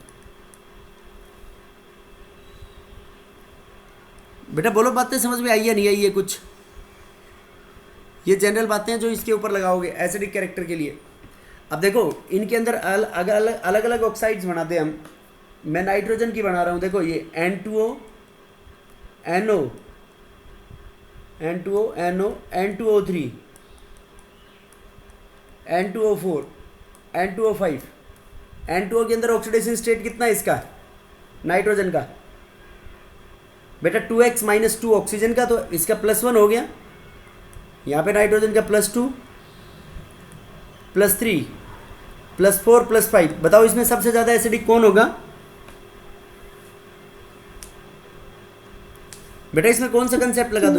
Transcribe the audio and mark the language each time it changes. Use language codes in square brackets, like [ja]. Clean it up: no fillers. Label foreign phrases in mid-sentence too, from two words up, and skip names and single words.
[hi] बेटा बोलो, बातें समझ में आई या नहीं आई है कुछ? ये जनरल बातें हैं जो इसके ऊपर लगाओगे [en] acidic character [hi] के लिए. अब देखो इनके अंदर अलग अलग ऑक्साइड्स बनाते हैं हम. मैं नाइट्रोजन की बना रहा हूँ. देखो ये N2O NO N2O NO N2O3 N2O4 N2O5. N2O के अंदर ऑक्सीडेशन स्टेट कितना है इसका, नाइट्रोजन का? बेटा 2x - 2 ऑक्सीजन का, तो इसका +1 हो गया. यहाँ पे नाइट्रोजन का +2 +3 +4 +5. बताओ इसमें सबसे ज़्यादा एसिडिक कौन होगा? बेटा इसमें कौन सा कंसेप्ट लगा दो?